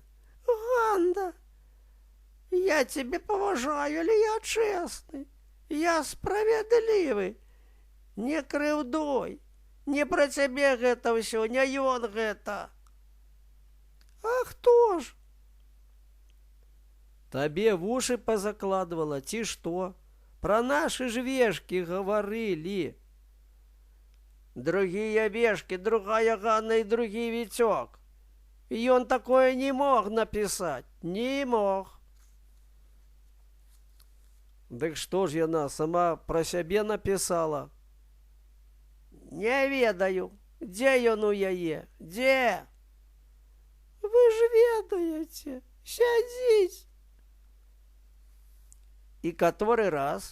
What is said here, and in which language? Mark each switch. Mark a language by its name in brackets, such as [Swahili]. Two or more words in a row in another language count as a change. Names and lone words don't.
[Russian] Ганна, я тебе поважаю, але я честный, я справедливый, [Belarusian] не крыўдой, не про цябе гэта ўсё, не ён гэта. А хто ж? Табе вушы позакладывала, ці што? [Russian] Про наши ж вешки говорили. Другие вешки, другая Ганна и другі Витек. И он такое не мог написать, не мог. [Belarusian] Дык што ж яна сама пра сябе напісала? Не ведаю, дзе ён у яе, дзе? Вы ж ведаеце, сядзіць. І каторы раз?